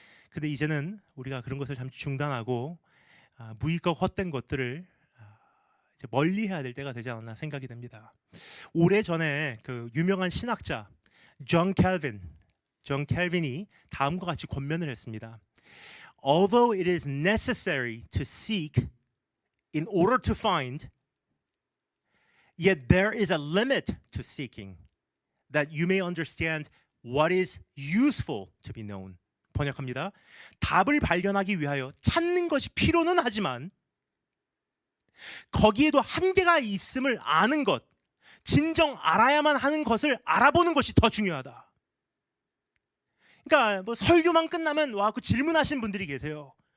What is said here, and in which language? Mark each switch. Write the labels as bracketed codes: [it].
[ko] 근데 이제는 우리가 그런 것을 잠시 중단하고 무의가 헛된 것들을 이제 멀리해야 될 때가 되지 않았나 생각이 됩니다. 오래전에 그 유명한 신학자 존 캘빈이 다음과 같이 권면을 했습니다. [en] Although it is necessary to seek in order to find, yet there is a limit to seeking, that you may understand what is useful to be known. [ko] 번역합니다. 답을 발견하기 위하여 찾는 것이 필요는 하지만 거기에도 한계가 있음을 아는 것, 진정 알아야만 하는 것을 알아보는 것이 더 중요하다. 그러니까 뭐 설교만 끝나면 그 질문하시는 분들이 계세요.